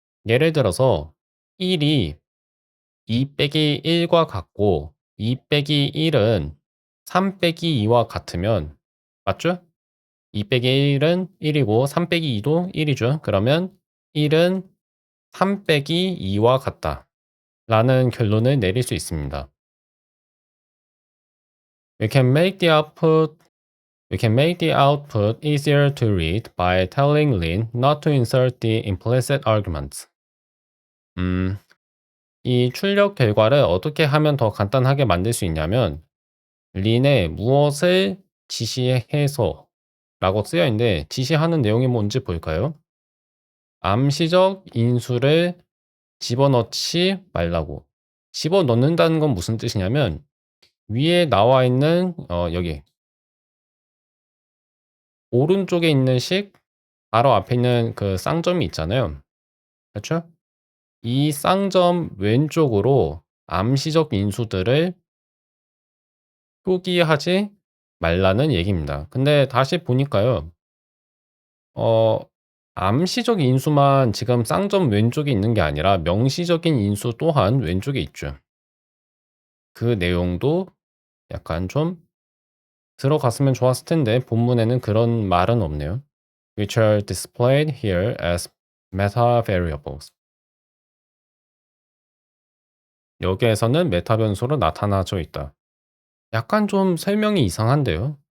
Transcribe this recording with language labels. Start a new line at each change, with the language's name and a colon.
Korean: 예를 들어서 1이 2 빼기 1과 같고 2 빼기 1은 3 빼기 2와 같으면 맞죠? 2 빼기 1은 1이고 3 빼기 2도 1이죠. 그러면 1은 3 빼기 2와 같다라는 결론을 내릴 수 있습니다.
English: We can make the output We can make the output easier to read by telling Lin not to insert the implicit arguments.
Korean: 음, 이 출력 결과를 어떻게 하면 더 간단하게 만들 수 있냐면 린에 무엇을 지시해서 라고 쓰여 있는데 지시하는 내용이 뭔지 볼까요? 암시적 인수를 집어넣지 말라고. 집어넣는다는 건 무슨 뜻이냐면 위에 나와 있는 여기 오른쪽에 있는 식 바로 앞에 있는 그 쌍점이 있잖아요. 그렇죠? 이 쌍점 왼쪽으로 암시적 인수들을 표기하지 말라는 얘기입니다. 근데 다시 보니까요. 어 암시적 인수만 지금 쌍점 왼쪽에 있는 게 아니라 명시적인 인수 또한 왼쪽에 있죠. 그 내용도 약간 좀 들어갔으면 좋았을 텐데 본문에는 그런 말은 없네요.
English: Which are displayed here as meta variables.
Korean: 여기에서는 메타 변수로 나타나져 있다. 약간 좀 설명이 이상한데요.